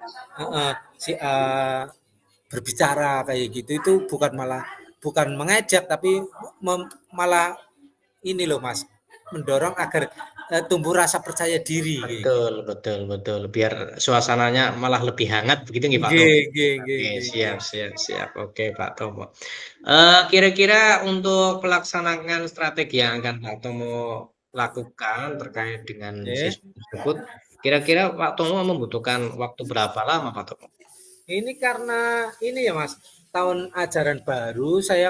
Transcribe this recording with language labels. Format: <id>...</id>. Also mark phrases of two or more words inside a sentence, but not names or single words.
<id>si A berbicara kayak gitu itu bukan mengejek tapi malah ini loh Mas, mendorong agar tumbuh rasa percaya diri kayak gitu. Betul betul betul, biar suasananya malah lebih hangat begitu nggih, Pak Tomo?</id> <jv>Nggih nggih nggih</jv> <id>Oke, nggih siap nggih. siap siap. Oke, Pak Tomo. Kira-kira untuk pelaksanaan strategi yang akan Pak Tomo lakukan terkait dengan Nggih. siswa tersebut, kira-kira Pak Tomo membutuhkan waktu berapa lama, Pak Tomo? Ini karena ini ya Mas, tahun ajaran baru saya</id>